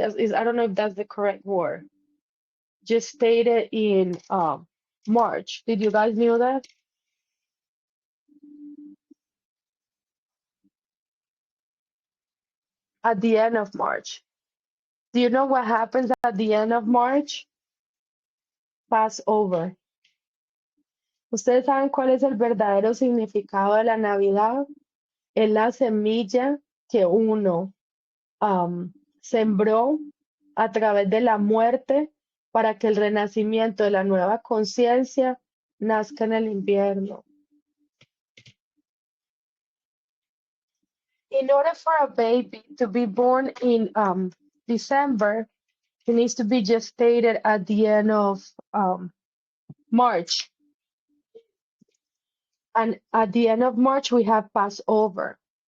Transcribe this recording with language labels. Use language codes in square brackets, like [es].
[en] I don't know if that's the correct word. Gestated in March. Did you guys know that? At the end of March. Do you know what happens at the end of March? Passover. [es] ¿Ustedes saben cuál es el verdadero significado de la Navidad? Es la semilla que uno sembró a través de la muerte para que el renacimiento de la nueva conciencia nazca en el invierno. [en] In order for a baby to be born in December, it needs to be gestated at the end of March. And at the end of March, we have Passover.